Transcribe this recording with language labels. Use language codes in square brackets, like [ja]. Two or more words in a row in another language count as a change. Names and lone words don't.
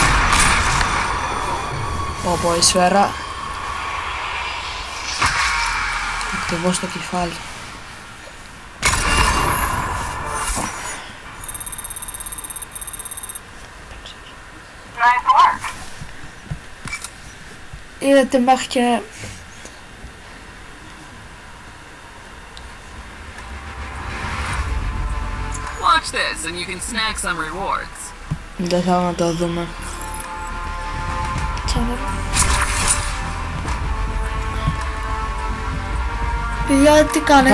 [el] Πω η σφαίρα. Εκτεβώ στο κεφάλι. Είδατε μέχρι και... [en] Watch this and you can snag some rewards. [el] Δεν θέλω να το δούμε. Παιδιά, τι κάνετε?